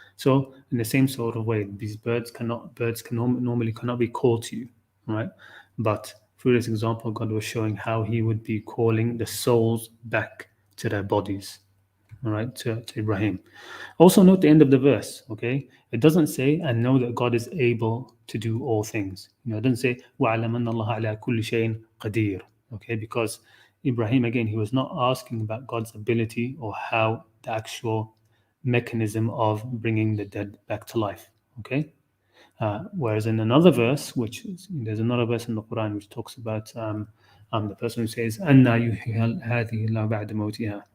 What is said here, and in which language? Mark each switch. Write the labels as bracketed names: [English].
[English] So in the same sort of way, these birds normally cannot be called to you, right? But through this example, God was showing how he would be calling the souls back to their bodies, all right, to Ibrahim. Also note the end of the verse, okay? It doesn't say, and know that God is able to do all things. It doesn't say, [Arabic] وَعَلَمَ أَنَّ اللَّهَ عَلَى كُلِّ شَيْءٍ قَدِيرٌ, okay? [English] Because Ibrahim, again, he was not asking about God's ability or how the actual mechanism of bringing the dead back to life, okay? Whereas in another verse, there's another verse in the Quran which talks about the person who says, [Arabic] "Anna yuhyil hadhihi Allah ba'da mawtiha."